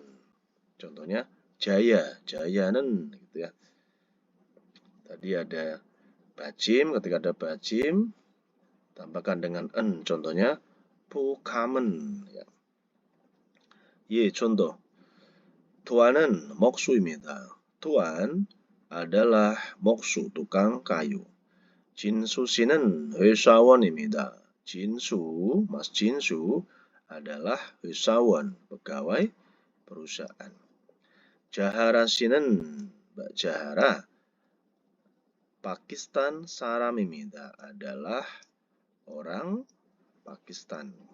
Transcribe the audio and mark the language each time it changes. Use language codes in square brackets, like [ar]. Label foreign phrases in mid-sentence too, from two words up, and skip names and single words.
[id] Contohnya jaya, jayanen gitu ya. Tadi ada bajim, ketika ada bajim tambahkan dengan en. Contohnya bukamen ya. Ye contoh. [ko] tuan은 목수입니다. [id] tuan adalah 목수, tukang kayu. [ko] 진수 씨는 회사원입니다. 진수, [id] Mas Jinsu adalah 회사원, pegawai perusahaan. [ko] Jahara 씨는 Mbak Jahara Pakistan saram입니다. [id] adalah orang Pakistan.